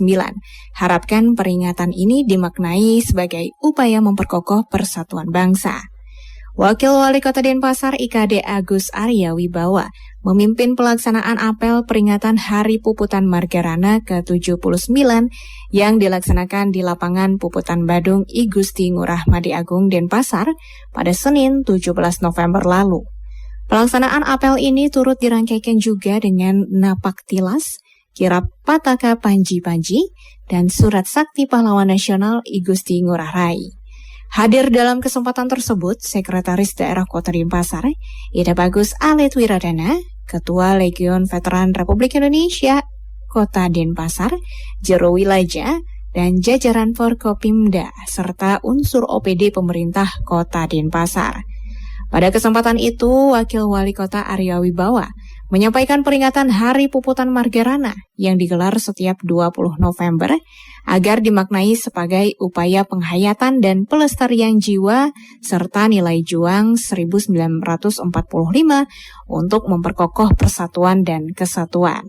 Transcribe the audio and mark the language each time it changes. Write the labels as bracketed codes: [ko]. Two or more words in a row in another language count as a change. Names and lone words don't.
[id] Harapkan peringatan ini dimaknai sebagai upaya memperkokoh persatuan bangsa. Wakil Wali Kota Denpasar IKD Agus Arya Wibawa memimpin pelaksanaan apel peringatan Hari Puputan Margarana ke-79 yang dilaksanakan di lapangan Puputan Badung I Gusti Ngurah Madi Agung Denpasar pada Senin 17 November lalu. Pelaksanaan apel ini turut dirangkaikan juga dengan napak tilas, kirap pataka panji-panji, dan surat sakti pahlawan nasional I Gusti Ngurah Rai. Hadir dalam kesempatan tersebut, Sekretaris Daerah Kota Denpasar, Ida Bagus Alit Wiradana, Ketua Legion Veteran Republik Indonesia Kota Denpasar, Jero Wilaja, dan jajaran Forkopimda, serta unsur OPD pemerintah Kota Denpasar. Pada kesempatan itu, Wakil Wali Kota Arya Wibawa menyampaikan peringatan Hari Puputan Margarana yang digelar setiap 20 November agar dimaknai sebagai upaya penghayatan dan pelestarian jiwa serta nilai juang 1945 untuk memperkokoh persatuan dan kesatuan.